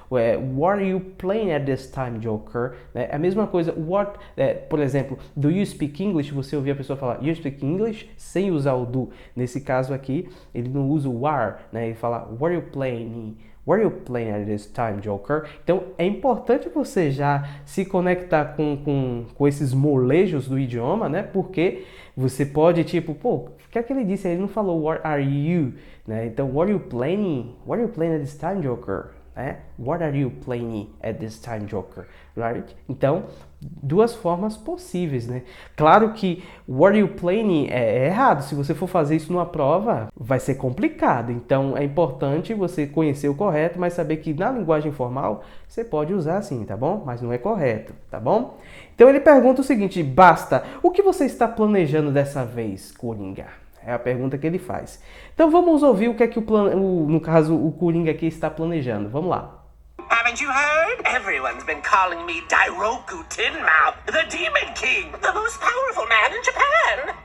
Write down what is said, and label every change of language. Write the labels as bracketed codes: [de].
[en] What are you playing at this time, Joker? [pt] É a mesma coisa. Por exemplo, [en] do you speak English? [pt] Você ouvir a pessoa falar [en] you speak English [pt] sem usar o do. Nesse caso aqui, ele não usa o are, né? Ele fala [en] what are you playing? What are you playing at this time, Joker? [pt] Então, é importante você já se conectar com esses molejos do idioma, né? Porque você pode, tipo, pô, o que é que ele disse? Ele não falou [en] what are you, [pt] né? Então, [en] what are you playing? What are you playing at this time, Joker? What are you playing at this time, Joker? Right? [pt] Então, duas formas possíveis, né? Claro que [en] what are you playing [pt] é errado. Se você for fazer isso numa prova, vai ser complicado. Então, é importante você conhecer o correto, mas saber que na linguagem formal você pode usar assim, tá bom? Mas não é correto, tá bom? Então, ele pergunta o seguinte, basta, o que você está planejando dessa vez, Coringa? É a pergunta que ele faz. Então vamos ouvir o que é que no caso o Coringa aqui está planejando. Vamos lá. [en] Haven't you heard? Everyone's been calling me Dairoku Tinmao, the Demon King, the most powerful man in Japan.